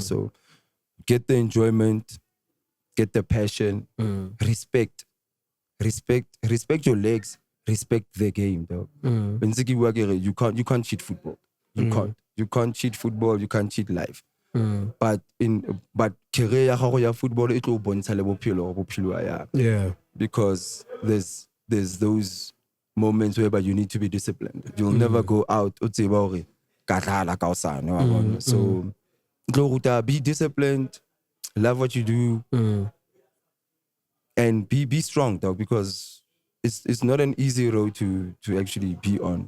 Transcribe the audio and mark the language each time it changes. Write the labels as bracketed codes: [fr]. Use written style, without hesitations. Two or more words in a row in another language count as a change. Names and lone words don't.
[en] So get the enjoyment, get the passion, respect your legs, respect the game, dog. You can't cheat football. You can't cheat football, you can't cheat life. But career ya football it will [st] bontsha le bophelo. [en] Because there's those moments whereby you need to be disciplined. You'll never go out so be disciplined, love what you do, and be strong, dog, because it's not an easy road to actually be on.